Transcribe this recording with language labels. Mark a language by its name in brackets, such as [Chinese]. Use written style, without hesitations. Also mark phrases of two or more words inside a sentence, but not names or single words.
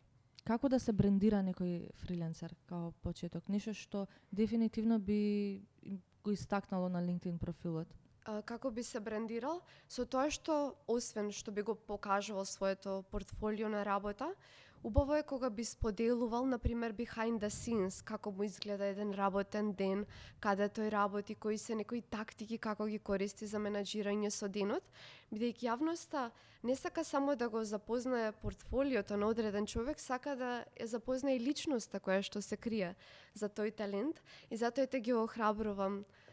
[Macedonian] Како да се брендира некој фриленсер као почеток? Нешто што дефинитивно би го истакнало на LinkedIn профилот? Како би се брендирал? Со тоа што, освен што би го покажувал своето портфолио на работа, убаво е кога би споделувал, например, [English] behind the scenes, [Macedonian] како му изгледа еден работен ден, каде тој работи, кои се некои тактики, како ги користи за менаџирање со денот, бидејќи јавноста не сака само да го запознае портфолиото на одреден човек, сака да ја запознае и личноста која што се крие за тој талент, и затоа те ги охрабрувам